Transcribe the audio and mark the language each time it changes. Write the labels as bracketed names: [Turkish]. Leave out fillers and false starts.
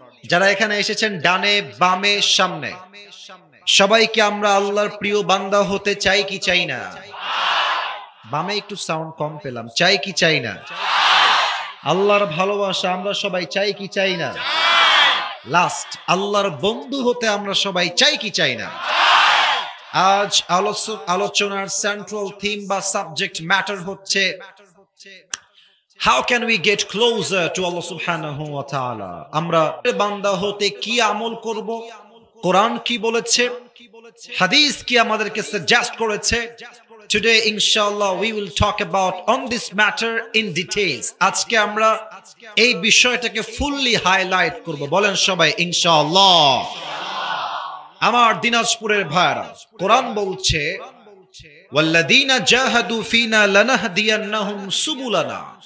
[Bangla] যারা এখানে এসেছেন ডানে বামে সামনে, সবাইকে আমরা আল্লাহর প্রিয় বান্দা হতে চাই কি চাই না? বামে একটু সাউন্ড কম পেলাম, চাই কি চাই না? আল্লাহর ভালোবাসা আমরা সবাই চাই কি চাই না? লাস্ট, আল্লাহর বন্ধু হতে আমরা সবাই চাই কি চাই না? আজ আলোচনার সেন্ট্রাল থিম বা সাবজেক্ট ম্যাটার হচ্ছে [English] how can we get closer to Allah subhanahu wa ta'ala। [Bangla] আমরা বান্দা হতে কি আমল করব, কোরআন কি বলেছে, হাদিস কি আমাদেরকে সাজেস্ট করেছে। [English] Today inshallah we will talk about on this matter in details। [Bangla] আজকে আমরা এই বিষয়টাকে ফুললি হাইলাইট করব। বলেন সবাই ইনশাআল্লাহ। আমার দিনাজপুরের ভাইরা, কোরআন বলছে [Arabic] ওয়াল্লাযীনা জাহাদু ফিনা লানাহদিয়ান্নাহুম সুবুলানা।